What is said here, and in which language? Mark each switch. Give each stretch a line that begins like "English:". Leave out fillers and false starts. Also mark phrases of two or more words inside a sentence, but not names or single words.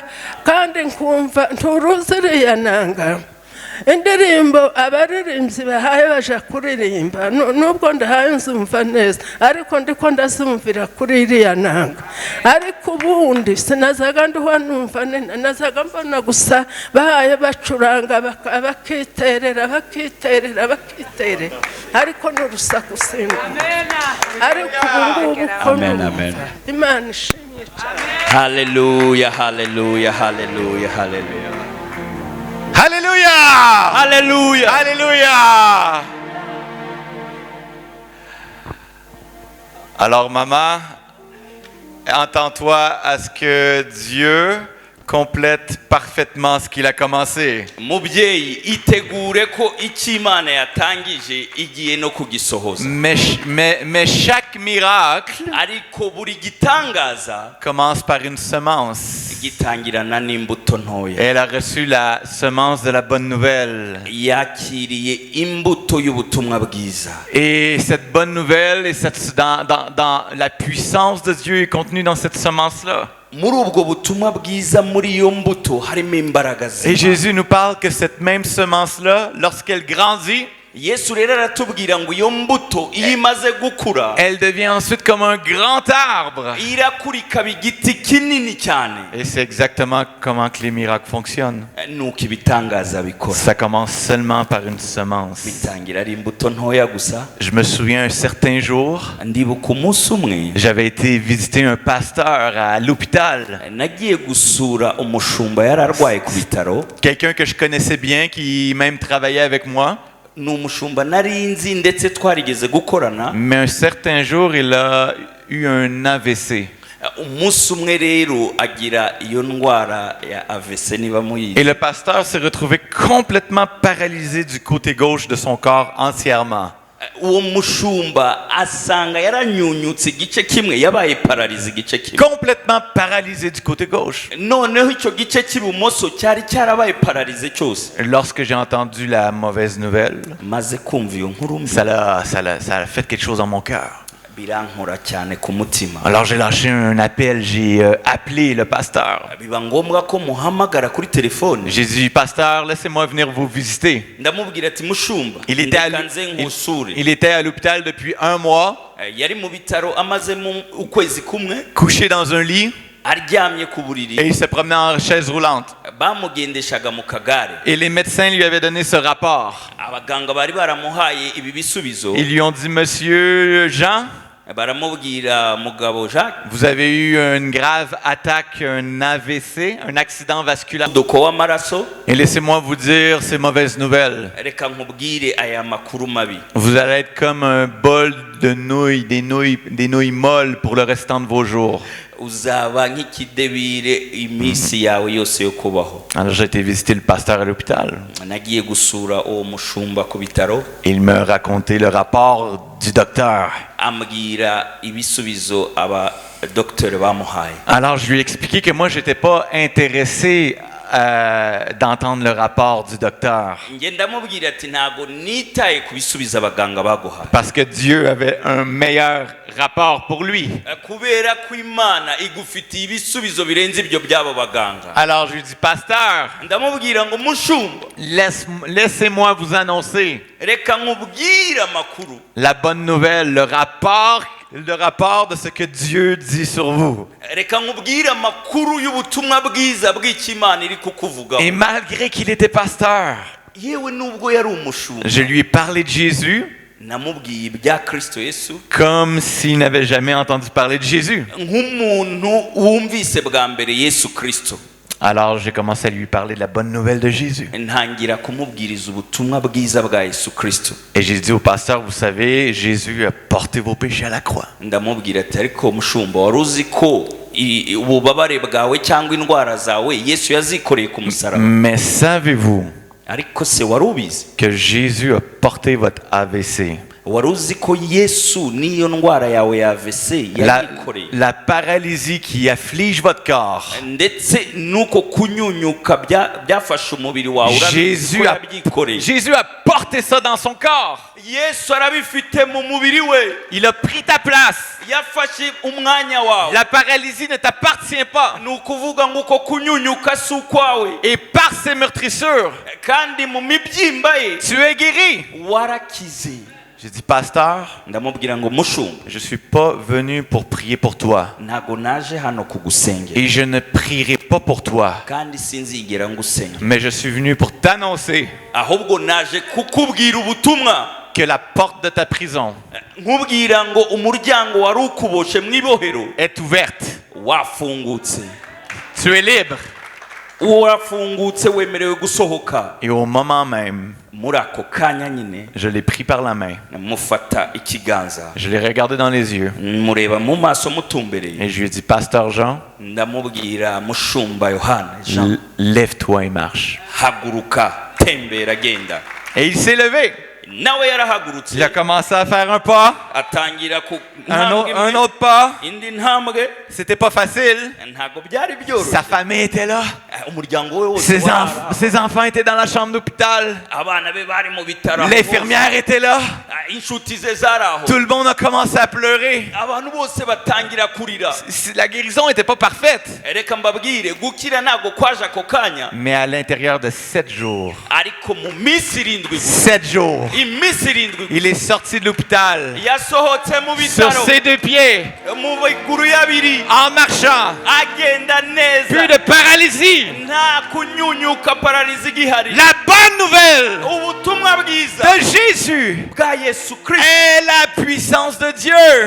Kinyarwanda: kandi nkumva nturuziriya nanga indirimbo abaririmbyi bahaye baje kuririmba nubwo ndahaye nzumva neza ariko ndiko ndazumvira kuri iriya nanga ariko ubundi sinazaga nduha numva nazaga mbona gusa bahaye bacuranga bakiterera ariko n'urusaku singa ariko ubu ko imana ishimye cyane
English: Hallelujah, hallelujah, hallelujah, hallelujah.
French: Alléluia! Alléluia. Alléluia! Alors, maman, entends-toi à ce que Dieu complète parfaitement ce qu'il a commencé.
Kinyarwanda: Mubyeyi itegure ko icyo Imana yatangije igiye no kugisohoza.
French: Mais chaque miracle
Kinyarwanda: Ariko buri gitangaza
French: commence par une semence.
Kinyarwanda: gitangirana n'imbuto ntoya.
French: Elle a reçu la semence de la bonne nouvelle.
Kinyarwanda: Yakiriye imbuto y'ubutumwa bwiza.
French: Et cette bonne nouvelle, et dans la puissance de Dieu est contenue dans cette semence-là.
Kinyarwanda: Muri ubwo butumwa bwiza muri iyo mbuto harimo imbaraga
French: Et
Kinyarwanda: z'Imana.
French: Jésus nous parle que cette même semence-là, lorsqu'elle grandit,
Kinyarwanda: Yesu rero aratubwira ngo iyo mbuto iyo imaze gukura
French: elle devient ensuite comme un grand arbre.
Kinyarwanda: irakura ikaba igiti kinini cyane.
French: Et c'est exactement comment que les miracles fonctionnent.
Kinyarwanda: Nuko ibitangaza bikora.
French: Ça commence seulement par une semence.
Kinyarwanda: Bitangira ari imbuto ntoya gusa.
French: Je me souviens un certain jour,
Kinyarwanda: Ndibuka umunsi umwe
French: j'avais été visiter un pasteur à l'hôpital.
Kinyarwanda: nagiye gusura umushumba yararwaye ku bitaro.
French: Quelqu'un que je connaissais bien, qui même travaillait avec moi.
Kinyarwanda: Ni umushumba nari nzi ndetse twarigeze gukorana.
French: Mais un certain jour, il a eu un AVC.
Kinyarwanda: Umunsi umwe rero agira iyo ndwara ya AVC niba muyizi.
French: Et le pasteur s'est retrouvé complètement paralysé du côté gauche de son corps entièrement.
Kinyarwanda: uwo mushumba asanga yaranyunyutse igice kimwe yabaye pararize igice kimwe
French: complètement paralysé du côté gauche.
Kinyarwanda: noneho icyo gice cy'ibumoso cyari cyarabaye pararize cyose
French: Lorsque j'ai entendu la mauvaise nouvelle,
Kinyarwanda: maze kumva iyo nkuru mbi
French: ça a fait quelque chose dans mon cœur.
Kinyarwanda: birankora cyane ku mutima
French: Alors j'ai lâché un appel, j'ai appelé le pasteur.
Kinyarwanda: biba ngombwa ko muhamagara kuri telefone
French: J'ai dit, pasteur, laissez-moi venir vous visiter.
Kinyarwanda: ndamubwira ati mushumba
French: Il était à,
Kinyarwanda: ndeka nze nkusure
French: il était à l'hôpital depuis 1 mois,
Kinyarwanda: yari mu bitaro amazemo ukwezi kumwe
French: couché dans un lit,
Kinyarwanda: aryamye ku
French: et
Kinyarwanda: buriri
French: il se promenait en chaise roulante.
Kinyarwanda: bamugendeshaga mu kagare
French: Et les médecins lui avaient donné ce rapport.
Kinyarwanda: abaganga bari baramuhaye ibi bisubizo
French: Ils lui ont dit, monsieur Jean,
Kinyarwanda: baramubwira mugabo Jacques
French: vous avez eu une grave attaque, un AVC, un accident vasculaire.
Kinyarwanda: umuvuduko w'amaraso
French: Et laissez-moi vous dire ces mauvaises nouvelles.
Kinyarwanda: reka nkubwire aya makuru mabi
French: Vous allez être comme un bol de nouilles, des nouilles molles pour le restant de vos jours.
Kinyarwanda: uzaba nk'ikidebire iminsi yawe yose yo kubaho
French: Alors j'ai été visiter le pasteur à l'hôpital.
Kinyarwanda: nagiye gusura uwo mushumba ku bitaro
French: Il me racontait le rapport du docteur.
Kinyarwanda: ambwira ibisubizo aba docteur bamuhaye
French: Alors je lui ai expliqué que moi j'étais pas intéressé d'entendre le rapport du docteur.
Kinyarwanda: nge ndamubwira ati ntago nitaye ku bisubizo abaganga baguhaye
French: Parce que Dieu avait un meilleur rapport pour lui.
Kinyarwanda: kubera ko imana igufitiye ibisubizo birenze ibyo by'abo baganga
French: Alors je lui dis, pasteur,
Kinyarwanda: ndamubwira ngo mushumba
French: laissez-moi vous annoncer
Kinyarwanda: reka nkubwire amakuru
French: la bonne nouvelle, le rapport de ce que Dieu dit sur vous.
Kinyarwanda: reka nkubwire amakuru y'ubutumwa bwiza bw'ikimana iri kukuvugaho
French: Et malgré qu'il était pasteur,
Kinyarwanda: yewe nubwo yari umushumba
French: je lui ai parlé de Jésus
Kinyarwanda: namubwiye ibya kristo yesu
French: comme s'il n'avait jamais entendu parler de Jésus.
Kinyarwanda: nk'umuntu wumvise bwa mbere yesu kristo
French: Alors j'ai commencé à lui parler de la bonne nouvelle de Jésus.
Kinyarwanda: ntangira kumubwiriza ubutumwa bwiza bwa yesu kristo
French: Et j'ai dit au pasteur, vous savez, Jésus a porté vos péchés à la croix.
Kinyarwanda: ndamubwira ati ariko mushumba wari uzi ko ububabare bwawe cyangwa indwara zawe yesu yazikoreye ku musaraba
French: Mais savez-vous
Kinyarwanda: ariko se wari ubizi
French: que Jésus a porté votre AVC?
Kinyarwanda: wari uzi ko yesu n'iyo ndwara yawe ya AVC yayikoreye
French: La paralysie qui afflige votre corps.
Kinyarwanda: ndetse nuko kunyunyuka byafashe umubiri wawe
French: Jésus a porté ça dans son corps.
Kinyarwanda: yesu arabifite mu mubiri we
French: Il a pris ta place.
Kinyarwanda: yafashe umwanya wawe
French: La paralysie ne t'appartient pas.
Kinyarwanda: ni ukuvuga ngo uko kunyunyuka si ukwawe
French: Et par ses meurtrissures,
Kinyarwanda: kandi mu mibyimba ye
French: tu es guéri.
Kinyarwanda: warakize
French: J'ai dit, pasteur,
Kinyarwanda: ndamubwira ngo mushumba
French: je suis pas venu pour prier pour toi.
Kinyarwanda: ntago naje hano kugusengera
French: Et je ne prierai pas pour toi.
Kinyarwanda: kandi sinzigera ngusengera
French: Mais je suis venu pour t'annoncer
Kinyarwanda: ahubwo naje kukubwira ubutumwa
French: que la porte de ta prison
Kinyarwanda: nkubwira ngo umuryango wari ukuboshe mu ibohero
French: est ouverte.
Kinyarwanda: wafungutse
French: Tu es libre.
Kinyarwanda: urafungutse wemerewe gusohoka
French: Et au moment même,
Kinyarwanda: muri ako kanya nyine
French: je l'ai pris par la main.
Kinyarwanda: mufata ikiganza
French: Je l'ai regardé dans les yeux.
Kinyarwanda: mureba mu maso mutumbereye
French: Et je lui ai dit, pasteur Jean,
Kinyarwanda: ndamubwira mushumba yohana Jean
French: lève-toi et marche.
Kinyarwanda: haguruka tembera genda
French: Et il s'est levé.
Kinyarwanda: nawe yarahagurutse
French: Il a commencé à faire un pas,
Kinyarwanda: atangira ku
French: un autre pas.
Kinyarwanda: indi ntambwe
French: C'était pas facile.
Kinyarwanda: ntago byari byoroshye
French: Sa famille était là.
Kinyarwanda: umuryango we wose
French: Ses enfants étaient dans la chambre d'hôpital.
Kinyarwanda: abana be bari mu bitaro
French: L'infirmière était là.
Kinyarwanda: inshuti ze zari aho
French: Tout le monde a commencé à pleurer.
Kinyarwanda: abantu bose batangira kurira
French: La guérison n'était pas parfaite.
Kinyarwanda: reka mbabwire gukira ntago kwaje ako kanya
French: Mais à l'intérieur de 7 jours,
Kinyarwanda: ariko mu minsi irindwi
French: 7 jours,
Kinyarwanda: iminsi irindwi
French: il est sorti de l'hôpital
Kinyarwanda: yasohotse mu
French: sur
Kinyarwanda: bitaro
French: ses 2 pieds,
Kinyarwanda: mu biguru y'abiri
French: en marchant.
Kinyarwanda: agenda neza
French: Plus de paralysie.
Kinyarwanda: nta kunyunyuka pararizi igihari
French: La bonne nouvelle
Kinyarwanda: ubutumwa bwiza
French: de Jésus
Kinyarwanda: bwa yesu kristo
French: est la puissance de Dieu.